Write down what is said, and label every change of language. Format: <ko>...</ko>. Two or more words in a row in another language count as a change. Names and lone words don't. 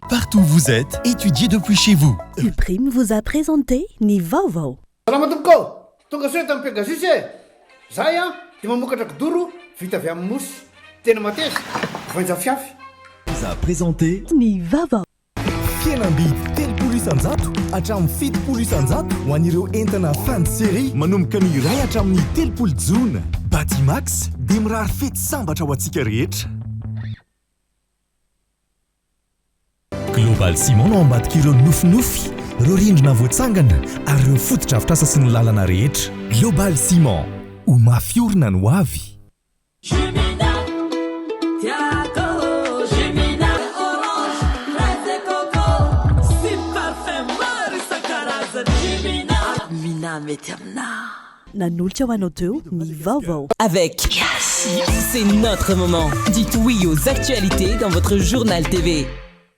<fr>N'importe où vous êtes, étudiez depuis chez vous. Uprime vous a présenté</fr> <mg>ny vaovao. Salama tompoko, tonga soa tamin'ny Pegasus e. Zahay dia mamokatra kidoro vita avy amin'ny mosy. Tena mateza, voaja fiafy.</mg> <fr>Vous a présenté</fr> <mg>ny vaovao. Fienambidy telopolo isanjato hatramin'ny fitopolo isanjato ho an'ireo entana</mg> <fr>fin de série</fr> <mg>manomboka ny iray hatramin'ny telopolo jona. Batimax dia mirary fety sambatra ho antsika rehetra. Global Ciment no ambadika ireo nofinofy, ireo rindrina voatsangana ary ireo fotodrafitrasa sy ny lalana rehetra. Global Ciment, ho mafiorina no avy. Nanolotra ho anao teo ny vaovao.</mg> <fr>Avec c'est notre moment. Dites oui aux actualités dans votre journal TV.</fr>